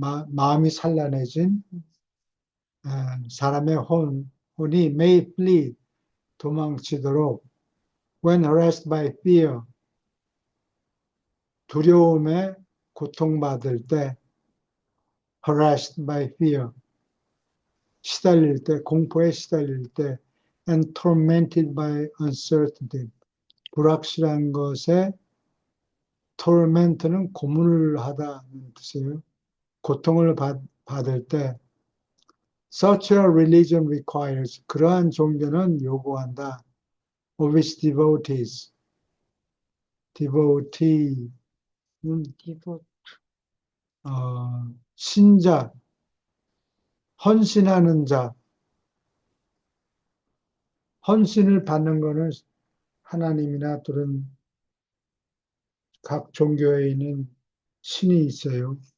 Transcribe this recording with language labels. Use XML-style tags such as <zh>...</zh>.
<ko>마음이 산란해진 사람의 혼이</ko> <en>may flee,</en> <ko>도망치도록</ko> <en>when harassed by fear,</en> <ko>두려움에 고통받을 때</ko> <en>harassed by fear,</en> <ko>시달릴 때, 공포에 시달릴 때</ko> <en>and tormented by uncertainty,</en> <ko>불확실한 것에 torment는 고문을 하다는 뜻이에요. 고통을 받을 때</ko> <en>such a religion requires,</en> <ko>그러한 종교는 요구한다.</ko> <en>of which devotees,</en> <ko>devotee는 디보, 신자, 헌신하는 자, 헌신을 받는 것은 하나님이나 또는 각 종교에 있는 신이 있어요.</ko>